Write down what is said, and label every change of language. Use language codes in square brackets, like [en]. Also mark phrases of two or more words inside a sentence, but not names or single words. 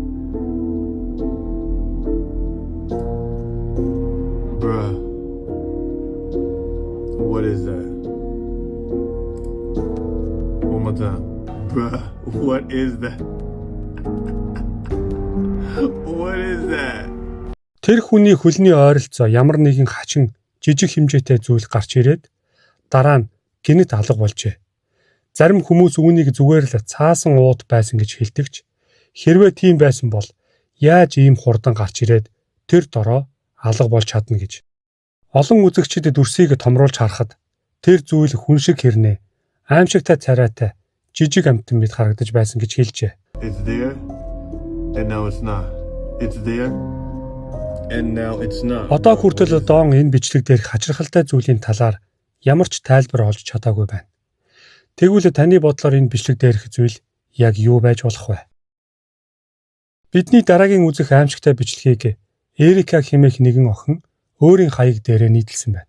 [en] Bruh. What is that? One more time. Bruh. What is that? What is that? [mn] Тэр хүний хөлний ойролцоо ямар нэгэн хачин жижиг хэмжээтэй зүйл гарч ирээд дараа нь гинэт алга болжээ. Зарим хүмүүс үүнийг зүгээр л цаасан ууд байсан гэж хэлдэгч хэрвээ тийм байсан бол яаж ийм хурдан гарч ирээд тэр дороо алга болж чадна гэж. Олон үзэгчид дүрсийг томруулж харахад тэр зүйл хүн шиг хэрнээ аимшигтай царайтай жижиг амьтан мэт харагдаж байсан гэж хэлжээ. [en] It's there, and now it's not. It's there. And now it's not. [mn] Одоо хүртэл Дон энэ бичлэг дээрх хачирхалтай зүйлийн талаар ямар ч тайлбар олж чадаагүй байна. Тэгвэл таны бодлоор энэ бичлэг дээрх зүйл яг юу байж болох вэ? Бидний дараагийн үзэх аимшигтай бичлэгийг Эрика хэмээх нэгэн охин өөрийн хаяг дээрээ нийтэлсэн байна.